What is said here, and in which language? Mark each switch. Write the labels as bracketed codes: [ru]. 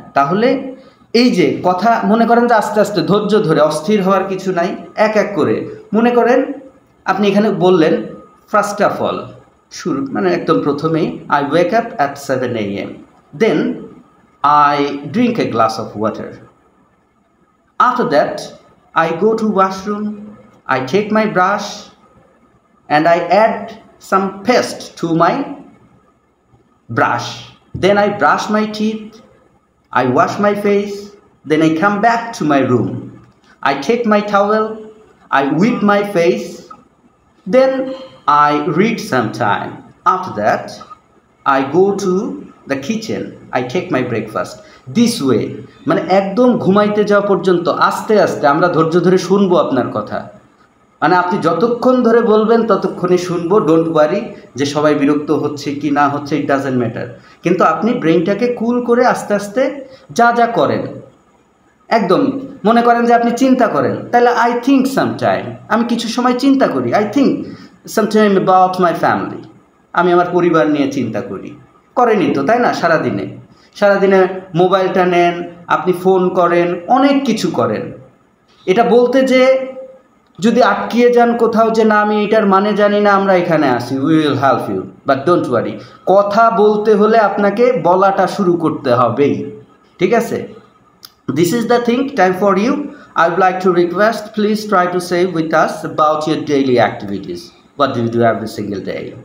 [bn] তাহলে এই যে কথা মনে করেন যে আস্তে আস্তে ধৈর্য ধরে, অস্থির হওয়ার কিছু নাই, এক এক করে মনে করেন আপনি এখানে বললেন [en] first of all, [bn] শুরু মানে একদম প্রথমেই [en] I wake up at 7 a.m. Then I drink a glass of water. After that, I go to washroom, I take my brush, and I add some paste to my brush. Then I brush my teeth, I wash my face, then I come back to my room. I take my towel, I wipe my face, then I read some time. After that, I go to the kitchen, I take my breakfast. This way, [bn] মানে একদম ঘুমাইতে যাওয়া পর্যন্ত আস্তে আস্তে আমরা ধৈর্য ধরে শুনবো আপনার কথা। মানে আপনি যতক্ষণ ধরে বলবেন ততক্ষণই শুনবো, [en] don't worry [bn] যে সবাই বিরক্ত হচ্ছে কি না হচ্ছে, [en] It doesn't matter. [bn] কিন্তু আপনি ব্রেইনটাকে কুল করে আস্তে আস্তে যা যা করেন, একদম মনে করেন যে আপনি চিন্তা করেন, তাহলে [en] I think sometime, [bn] আমি কিছু সময় চিন্তা করি, [en] I think sometime about my family, [bn] আমি আমার পরিবার নিয়ে চিন্তা করি। করেনি তো, তাই না? সারাদিনে মোবাইলটা নেন, আপনি ফোন করেন, অনেক কিছু করেন। এটা বলতে যে যদি আটকিয়ে যান কোথাও যে না আমি এটার মানে জানি না, আমরা এখানে আসি, [en] We will help you, but don't worry. [bn] কথা বলতে হলে আপনাকে বলাটা শুরু করতে হবেই, ঠিক আছে? [en] This is the thing, time for you. I would like to request, please try to say with us about your daily activities. What do you do every single day?